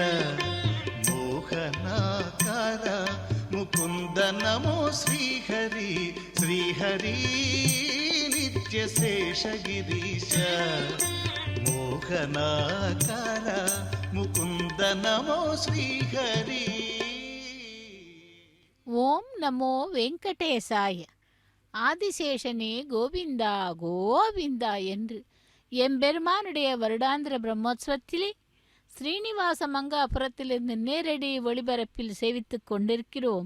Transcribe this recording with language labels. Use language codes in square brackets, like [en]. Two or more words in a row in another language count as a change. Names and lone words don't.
[te] మోహనాకార ముకుంద నమో శ్రీహరి శ్రీహరి నిత్యశేషగిరీశ మోహనాకార ముకుంద నమో శ్రీహరి. [sa] ॐ नमो वेङ्कटेशाय. [ta] ஆதிசேஷனே கோவிந்தா கோவிந்தா என்று எம்பெருமானுடைய வருடாந்திர பிரம்மோத்சவத்திலே ஸ்ரீனிவாச மங்காபுரத்திலிருந்து நேரடி ஒளிபரப்பில் சேவித்துக் கொண்டிருக்கிறோம்.